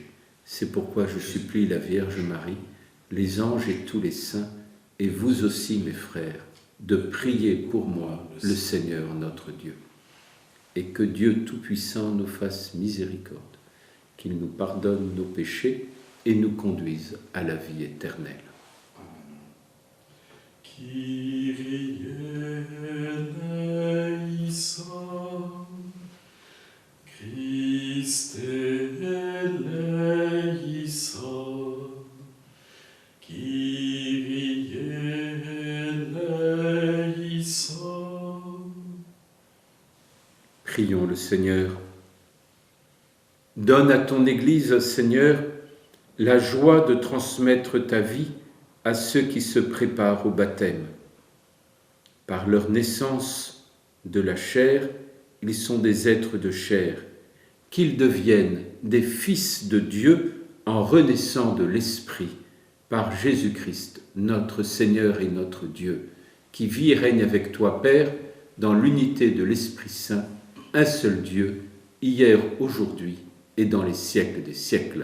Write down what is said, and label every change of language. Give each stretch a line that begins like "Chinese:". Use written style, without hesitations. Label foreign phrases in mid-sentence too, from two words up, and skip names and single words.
French: C'est pourquoi je supplie la Vierge Marie, les anges et tous les saints, et vous aussi, mes frères, de prier pour moi, le Seigneur notre Dieu. Et que Dieu Tout-Puissant nous fasse miséricorde, qu'il nous pardonne nos péchés et nous conduise à la vie éternelle.
Greek: Κύριε ἐλέησον, Χριστὲ ἐλέησον, Κύριε ἐλέησον.
French: Prions le Seigneur. Donne à ton Église, Seigneur, la joie de transmettre ta vie à ceux qui se préparent au baptême. Par leur naissance de la chair, ils sont des êtres de chair, qu'ils deviennent des fils de Dieu en renaissant de l'Esprit, par Jésus-Christ, notre Seigneur et notre Dieu, qui vit et règne avec toi, Père, dans l'unité de l'Esprit Saint, un seul Dieu, hier, aujourd'hui et dans les siècles des siècles.